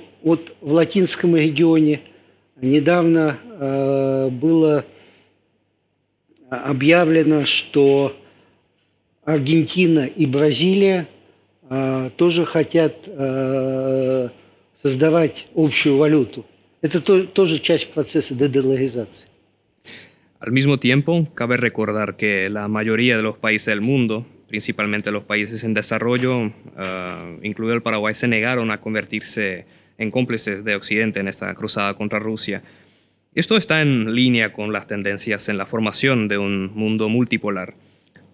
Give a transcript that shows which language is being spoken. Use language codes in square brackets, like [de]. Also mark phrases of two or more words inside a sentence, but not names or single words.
[ru] Вот в латинском регионе недавно было объявлено, что Аргентина и Бразилия тоже хотят создавать общую валюту. Это тоже часть процесса дедоларизации. [es] Al mismo tiempo, cabe recordar que la mayoría de los países del mundo, principalmente los países en desarrollo, incluido el Paraguay, se negaron a convertirse en cómplices de Occidente en esta cruzada contra Rusia. Esto está en línea con las tendencias en la formación de un mundo multipolar.